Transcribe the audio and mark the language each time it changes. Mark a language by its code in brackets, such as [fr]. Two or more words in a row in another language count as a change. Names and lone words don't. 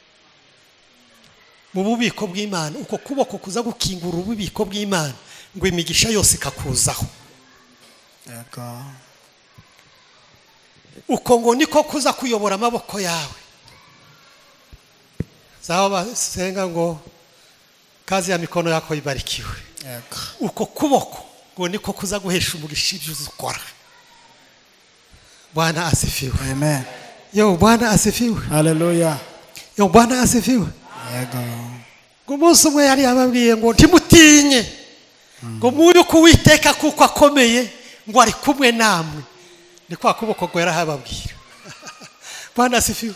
[rn] mu bubiko bw'Imana uko kuboko kuza gukingura ububiko bw'Imana ngo imigisha yose ikakuzaho uko ngo niko kuza kuyobora amaboko yawe zao basenga ngo [sw] kazi ya mikono yako ibarikiwe [rn] uko kuboko ngo niko kuza guhesha umugisha ibyo uzukora [sw] Bwana asifiwe [rn] Amen [sw] Bwana asifiwe Hallelujah Bwana asifiwe [rn] ngo umunsi umwe yari yababwiye ngo ntimutinye ngo muyu kuwiteka kuko akomeye ngo ari kumwe namwe ni kwa kuboko gwera hababwira [sw] Bwana asifiwe